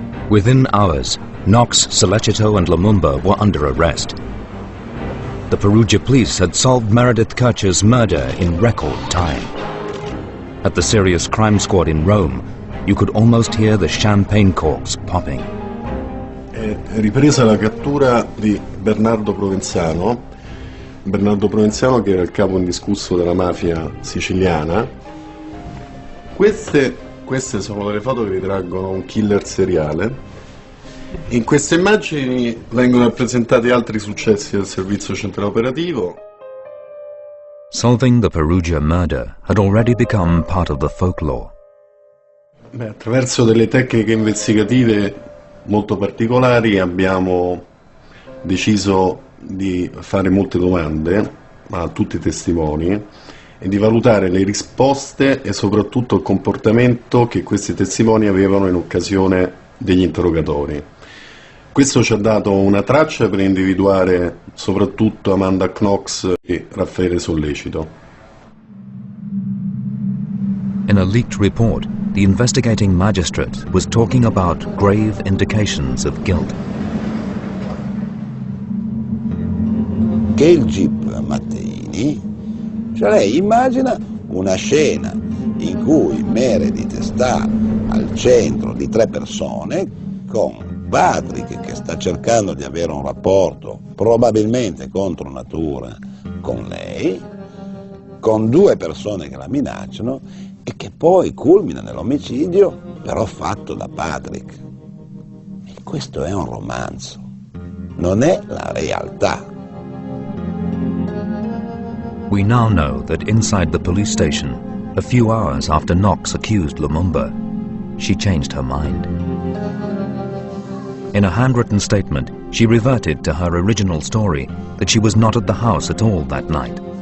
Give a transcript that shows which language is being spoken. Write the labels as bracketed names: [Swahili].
[English] Within hours, Knox, Sollecito and Lumumba were under arrest. The Perugia police had solved Meredith Kercher's murder in record time. At the Serious Crime Squad in Rome, you could almost hear the champagne corks popping. [Italian] È ripresa la cattura di Bernardo Provenzano che era il capo indiscusso della mafia siciliana. Queste sono delle foto che ritraggono un killer seriale. In queste immagini vengono rappresentati altri successi del servizio centrale operativo. [English] Solving the Perugia murder had already become part of the folklore. [Italian] Attraverso delle tecniche investigative molto particolari abbiamo deciso di fare molte domande a tutti i testimoni e di valutare le risposte e soprattutto il comportamento che questi testimoni avevano in occasione degli interrogatori. Questo ci ha dato una traccia per individuare soprattutto Amanda Knox e Raffaele Sollecito. [English] In a leaked report, the investigating magistrate was talking about grave indications of guilt. [Italian] Che il Jeep Matteini, cioè lei immagina una scena in cui Meredith sta al centro di 3 persone con Patrick che sta cercando di avere un rapporto probabilmente contro natura con lei, con 2 persone che la minacciano e che poi culmina nell'omicidio però fatto da Patrick. E questo è un romanzo, non è la realtà. [English] We now know that inside the police station, a few hours after Knox accused Lumumba, she changed her mind. In a handwritten statement, she reverted to her original story that she was not at the house at all that night.